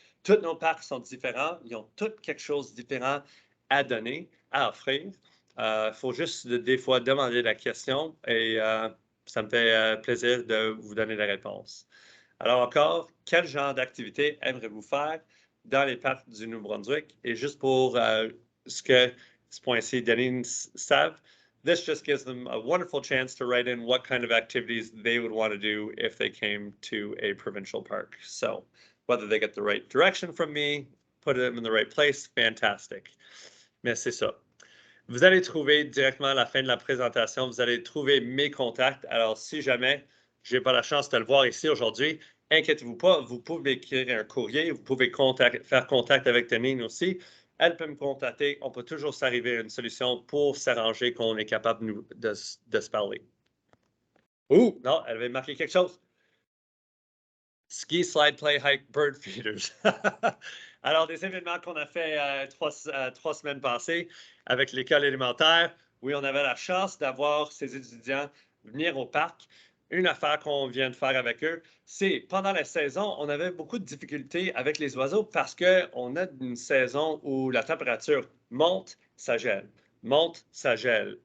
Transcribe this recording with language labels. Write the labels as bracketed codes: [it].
[fr] Tous nos parcs sont différents, ils ont tous quelque chose de différent à donner, à offrir. Il faut juste des fois demander la question et Ça me fait plaisir de vous donner la réponse. Alors encore, quel genre d'activité aimeriez-vous faire dans les parcs du Nouveau-Brunswick? Et juste pour ce que ce point-ci, Deneen savent, [en] this just gives them a wonderful chance to write in what kind of activities they would want to do if they came to a provincial park. So whether they get the right direction from me, put them in the right place, fantastic. [fr] Mais c'est ça. Vous allez trouver directement à la fin de la présentation, vous allez trouver mes contacts. Alors, si jamais je n'ai pas la chance de le voir ici aujourd'hui, inquiétez-vous pas, vous pouvez écrire un courrier, vous pouvez faire contact avec Deneen aussi. Elle peut me contacter, on peut toujours s'arriver à une solution pour s'arranger qu'on est capable de se parler. Ouh, non, elle avait marqué quelque chose. [en] Ski, slide, play, hike, bird feeders. [fr] Alors, des événements qu'on a fait 3 semaines passées avec l'école élémentaire. Oui, on avait la chance d'avoir ces étudiants venir au parc. Une affaire qu'on vient de faire avec eux, c'est pendant la saison, on avait beaucoup de difficultés avec les oiseaux parce qu'on a une saison où la température monte, ça gèle, monte, ça gèle.